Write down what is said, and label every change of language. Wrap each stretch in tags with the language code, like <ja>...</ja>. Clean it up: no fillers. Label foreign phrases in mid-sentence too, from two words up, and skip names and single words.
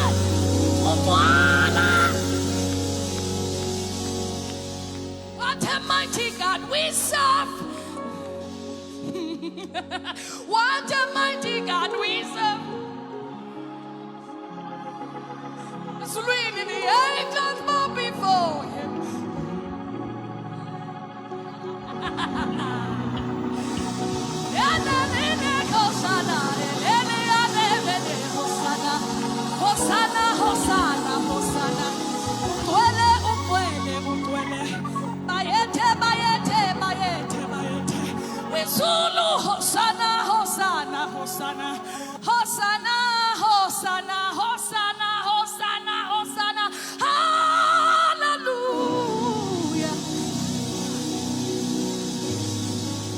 <en>What a mighty God we serve. What a mighty God we serve. It's really the angels bow before him. Hosanna, Hosanna, Hosanna.</en> <zu>Utwele, utwele, utwele. Bayete, bayete, bayete, bayete. Wezulu, Hosanna, Hosanna, Hosanna.</zu> <en>Hosanna, Hosanna, Hosanna, Hosanna, Hosanna. Hallelujah.</en>